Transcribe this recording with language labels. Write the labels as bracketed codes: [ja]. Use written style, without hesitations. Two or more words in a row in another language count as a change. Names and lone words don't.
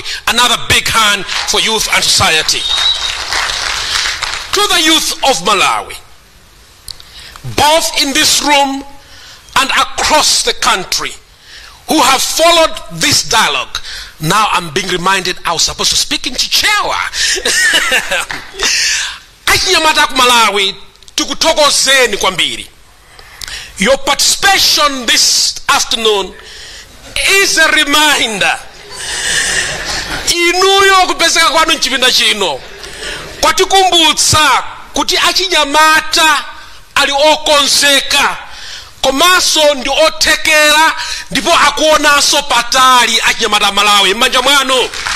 [en] Another big hand for youth and society. To the youth of Malawi, both in this room and across the country, who have followed this dialogue. Now I'm being reminded I was supposed to speak in Chichewa. [ny] Achinyamata ku Malawi, tukuthokozeni kwambiri. [en] Your participation this afternoon is a reminder. [ny] Inuyo kupezeka kwanu nchipinda chino kwatikumbutsa kuti achinyamata ali okonzeka komanso ndi othekera ndipo akuonanso patali achinyamata Malawi m'manja mwanu.